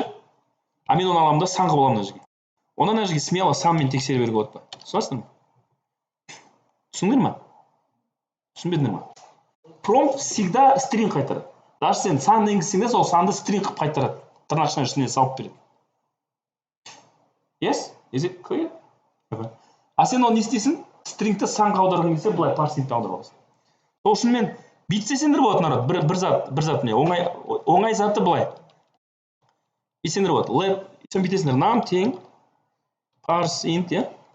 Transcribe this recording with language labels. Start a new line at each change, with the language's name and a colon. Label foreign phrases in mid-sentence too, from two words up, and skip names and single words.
Kazakh: А мен оны аламын да сан қылып аламын мына жерге. Оны мына жерге смело санмен тексере беруге болады па? Түсінесіңдер ме? Түсіндіңдер ме? Түсінбедіңдер ме? Prompt всегда string қайтарады. Даже сен сан енгізсең де сол санды string қылып қайтарады. Тырнақшаның ішіне салып береді.
English: Yes? Is it clear?
Kazakh: А сен оны не істейсің? Stringті санға аударғың келсе, былай парсингті аударып аласың. Сол үшін мен бүйтсеңдер болады народ, бір зат міне, оңай заты былай. Бүйтсеңдер болады. Let, сен бүйтесіңдер, нам тең parseInt, е?